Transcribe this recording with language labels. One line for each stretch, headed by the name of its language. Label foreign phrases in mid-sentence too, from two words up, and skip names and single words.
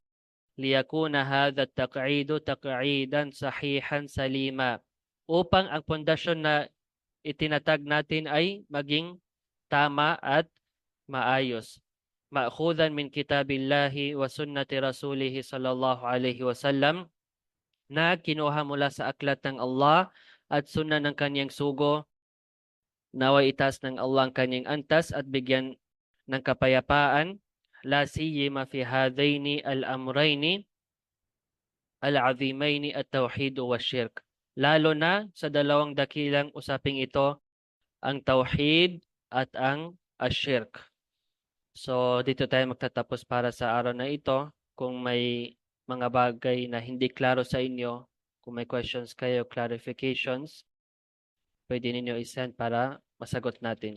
Arabic: ليكون هذا التقعيد تقعيدا صحيحا سليما,
Filipino: upang ang pundasyon na itinatag natin ay maging tama at maayos.
Arabic: مأخوذا من كتاب الله وسنة رسوله صلى الله عليه وسلم,
Filipino: na kinuha mula sa aklat ng Allah at sunan ng kanyang sugo, naway itaas ng Allah ang kanyang antas at bigyan ng kapayapaan,
Arabic: لا سيما في هذين الأمرين العظيمين التوحيد والشرك.
Filipino: Lalo na sa dalawang dakilang usaping ito, ang tauhid at ang ashirk. So dito tayo magtatapos para sa araw na ito. Kung may mga bagay na hindi klaro sa inyo, kung may questions kayo, clarifications, pwede ninyo i-send para masagot natin.